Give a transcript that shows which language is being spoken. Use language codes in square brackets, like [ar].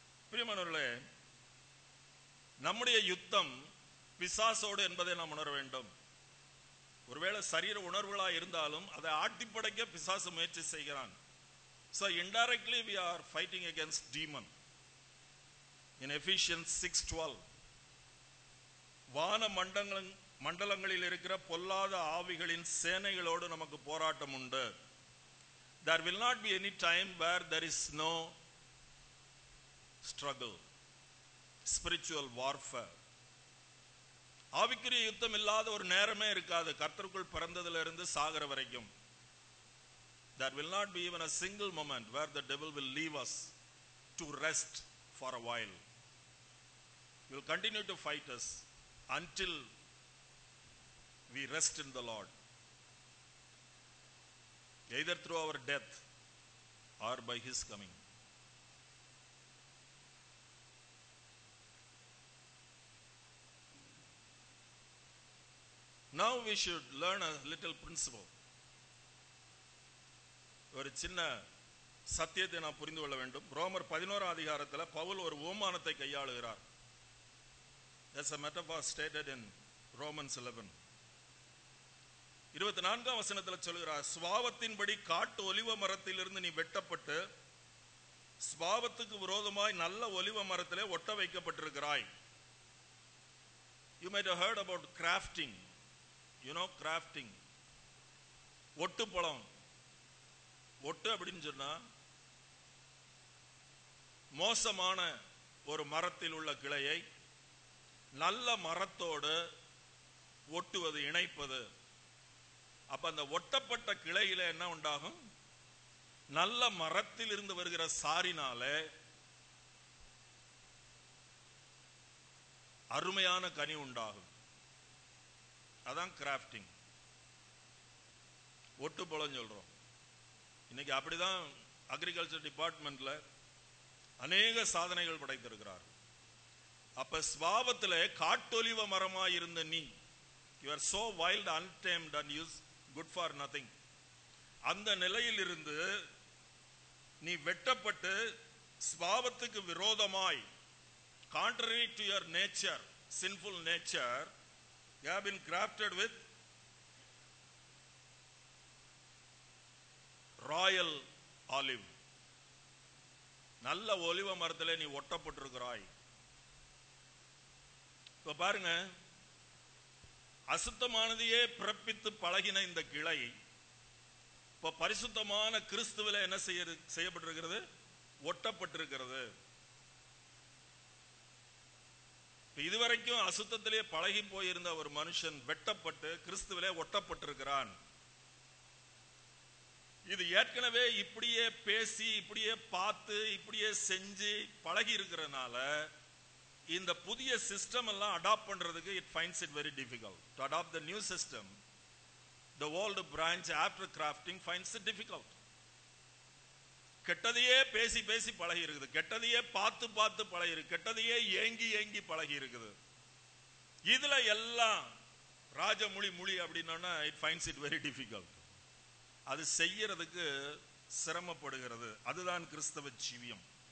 [ta] பிரியமானவர்களே, நம்முடைய யுத்தம் பிசாசோடு என்பதை நாம் உணர வேண்டும். ஒருவேளை சரீர உணர்வுகளா இருந்தாலும் அதை ஆட்டிப்படைக்க பிசாசு முயற்சி செய்கிறான். [en] So indirectly we are fighting against demon. In Ephesians [ta] 6:12, வான மண்டலங்களில் இருக்கிற பொல்லாத ஆவிகளின் சேனைகளோடு நமக்கு போராட்டம் உண்டு. [en] There will not be any time where there is no struggle, spiritual warfare. [ta] ஆவிக்குரிய யுத்தம் இல்லாத ஒரு நேரமே இருக்காது, கர்த்தருக்குள் பிறந்ததிலிருந்து சாகர வரைக்கும். [en] There will not be even a single moment where the devil will leave us to rest for a while. He will continue to fight us until we rest in the Lord, either through our death or by his coming. Now we should learn a little principle. [ta] ஒரு சின்ன சத்தியத்தை நாம் புரிந்து கொள்ள வேண்டும். ரோமர் 11 அதிகாரத்தில் பவுல் ஒரு ஓமானத்தை கையாளுகிறார். [en] That's a metaphor stated in Romans 11. [ta] 24ஆம் வசனத்தில் சொல்கிறார், சுபாவத்தின்படி காட்டு ஒலிவ மரத்திலிருந்து நீ வெட்டப்பட்டு சுபாவத்துக்கு விரோதமாய் நல்ல ஒலிவ மரத்திலே ஒட்ட வைக்கப்பட்டிருக்கிறாய். [en] You might have heard about crafting. You know crafting. [ta] ஒட்டு பழம். ஒட்டு அப்படின்னு சொன்னா மோசமான ஒரு மரத்தில் உள்ள கிளையை நல்ல மரத்தோடு ஒட்டுவது, இணைப்பது. அப்ப அந்த ஒட்டப்பட்ட கிளையில என்ன உண்டாகும்? நல்ல மரத்தில் இருந்து வருகிற சாரினால அருமையான கனி உண்டாகும். அதான் கிராஃப்டிங். ஒட்டு போலன்னு சொல்றோம். இன்னைக்கு அப்படிதான் அக்ரிகல்ச்சர் டிபார்ட்மெண்ட்ல அநேக சாதனைகள் படைத்திருக்கிறார். அப்ப ஸ்வாபத்தில் காட்டொலிவ மரமாய் இருந்த நீ, [en] you are so wild, untamed and use good for nothing. [ta] அந்த நிலையில் இருந்து நீ வெட்டப்பட்டு ஸ்வாபத்துக்கு விரோதமாய், [en] contrary to your nature, sinful nature, you have been grafted with royal olive. [ta] நல்ல ஒலிவ மரத்திலே நீ ஒட்டப்பட்டிருக்கிறாய். இப்ப பாருங்க, அசுத்தமானதையே பிறப்பித்து பழகின இந்த கிளை இப்ப பரிசுத்தமான கிறிஸ்துவில என்ன செய்யப்பட்டிருக்கிறது? ஒட்டப்பட்டிருக்கிறது. இதுவரைக்கும் அசுத்தத்திலே பழகி போயிருந்த ஒரு மனுஷன் வெட்டப்பட்டு கிறிஸ்துவிலே ஒட்டப்பட்டிருக்கிறான். இது ஏற்கனவே இப்படியே பேசி, இப்படியே பார்த்து, இப்படியே செஞ்சு பழகி இருக்கிறதுனால இந்த புதிய சிஸ்டம் எல்லாம் அடாப்ட் பண்றதுக்கு [en] it finds it very difficult. To adopt the new system, the old branch after crafting finds it difficult. [ta] கெட்டதையே பேசி பேசி பழகி இருக்குது, கெட்டதையே பார்த்து பார்த்து பழகி இருக்கு, கெட்டதையே ஏங்கி ஏங்கி பழகி இருக்குது. இதுல எல்லாம் ராஜமொழி மொழி அப்படின்னா [en] it finds it very difficult. [ta] அது செய்யறதுக்கு சிரமப்படுகிறது. அதுதான் கிறிஸ்தவ ஜீவியம்.